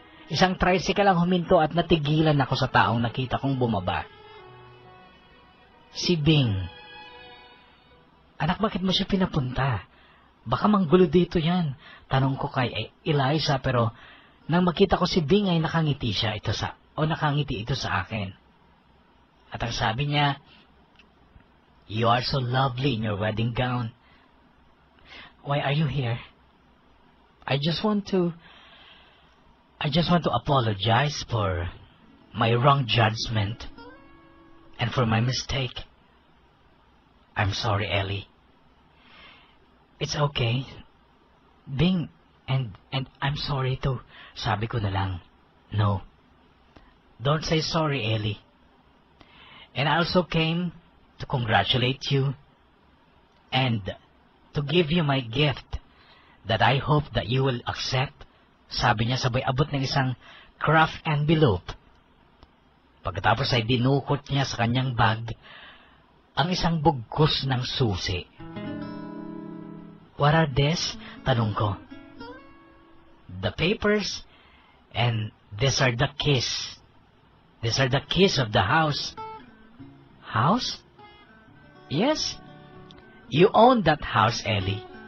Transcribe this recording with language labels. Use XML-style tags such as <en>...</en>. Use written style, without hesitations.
<tl>Isang tricycle ang huminto at natigilan ako sa taong nakita kong bumaba. Si Bing. Anak, bakit mo siya pinapunta? Baka manggulo dito yan. Tanong ko kay Eliza, pero nang makita ko si Bing ay nakangiti ito sa akin. At ang sabi niya,</tl> <en>"You are so lovely in your wedding gown. Why are you here? I just want to apologize for my wrong judgment and for my mistake. I'm sorry, Ellie." "It's okay, Bing, and I'm sorry too."</en> <tl>Sabi ko na lang,</tl> <en>"No, don't say sorry, Ellie. And I also came to congratulate you and to give you my gift that I hope that you will accept."</en> <tl>Sabi niya sabay abot ng isang craft envelope. Pagkatapos ay dinukot niya sa kanyang bag ang isang bugkos ng susi.</tl> <en>"What are this?"</en> <tl>tanong ko.</tl> <en>"The papers, and these are the keys. These are the keys of the house." "House?" "Yes. You own that house, Ellie."</en>